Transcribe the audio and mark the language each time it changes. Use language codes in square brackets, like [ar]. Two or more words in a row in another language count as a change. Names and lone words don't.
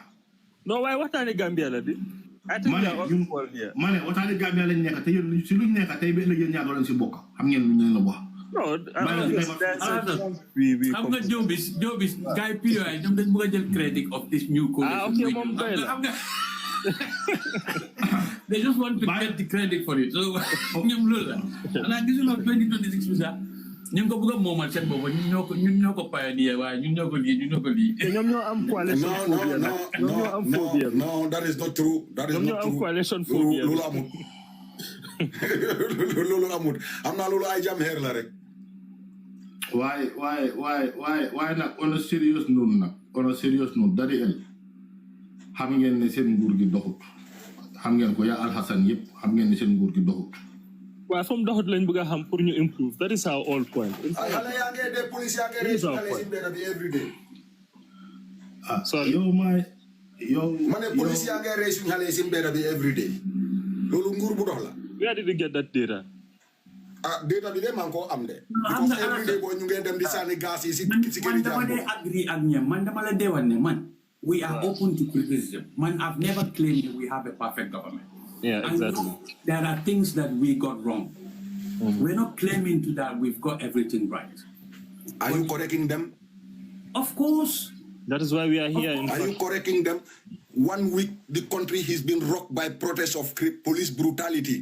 [wo] non waaye waxtaani Gambia la di ma ne waxtaani Gambia lañ nekka te yéen si luñ nekka tey ba ëllëg yéen ñaar doo leen si bokk xam ngeen lu ñu leen la wax xam nga Jobis gars yi POI ñoom dañ bëgg a jël [en] credit of this new coalition [wo] moom doy la [en] they just want to get the credit for it. So, [wo] ñoom loolu la. Xanaa gisuloo 2026 bi sax ñu ngi ko bëgg a moomal seen bopp ñun ñoo ko pioneer waaye ñun ñoo ko lii. te ñoom ñoo am [en] coalition phobia. No, that is not true. [wo] Ñoom ñoo am [en] coalition phobia. [wo] Loolu amut. Loolu amut. Am naa loolu ay jam xeer la rek. waaye nag [en] on a serious note [wo] dari el xam ngeen ne seen nguur gi doxut xam ngeen ko yaa Alhasan yëpp xam ngeen ne seen nguur gi doxut waaye comme doxut lañ bëgg a xam pour ñu improve [en] that is our all point. [wo] Xale yaa ngi de police yaa ngi rees xale si mbedd bi [en] every day. [wo] Ma ne police yaa ngi rees xale si mbedd bi [en] every day. [wo] Loolu nguur bu dox la. [en] Where did you get that data? [wo] Data bi de man ko am de. [en] Because every day [wo] boo ñu ngeen dem di sànni gas yi si këri jàmbur. Man dama de agree ak ñoom man dama la deewal ne man. [en] We are open to criticism. Man, I've never claimed that we have a perfect government. Yeah, exactly. There are things that we got wrong. We're not claiming to that we've got everything right. Are you correcting them? Of course. That is why we are here. Are you correcting them? 1 week, the country has been rocked by protests of police brutality.